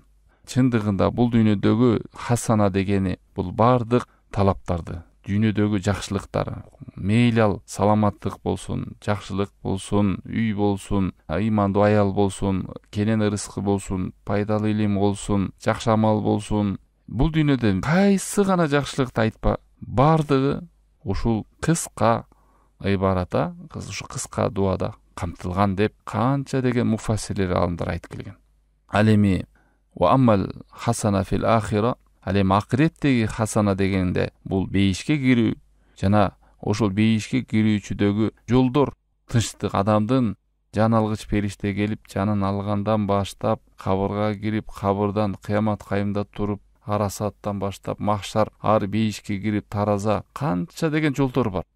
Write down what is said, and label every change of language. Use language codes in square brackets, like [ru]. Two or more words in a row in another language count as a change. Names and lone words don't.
[ky] Чындыгында бул дүйнөдөгү хасана дегени бул бардык талаптарды, дүйнөдөгү жакшылыктар, мейли ал саламаттык болсун, жакшылык болсун, үй болсун, ыймандуу аял болсун, кенен ырыскы болсун, пайдалуу илим болсун, жакшы амал болсун, бул дүйнөдө кайсы гана жакшылыкты айтпа, бардыгы ушул кыска ибарата, ушу кыска дуада камтылган деп канча деген муфассирлер алымдар айтып келген. Ал эми [ar] وأما الحسنة في الآخرة, [ky] ал эми акыреттеги хасана дегенде бул бейишке кирүү жана ошол бейишке кирүүчүдөгү жолдор, тынчтык, адамдын жан алгыч периште келип жанын алгандан баштап, кабырга кирип, кабырдан кыямат кайымда туруп, арасаттан баштап махшар, ар бейишке кирип, тараза, канча деген жолдор бар.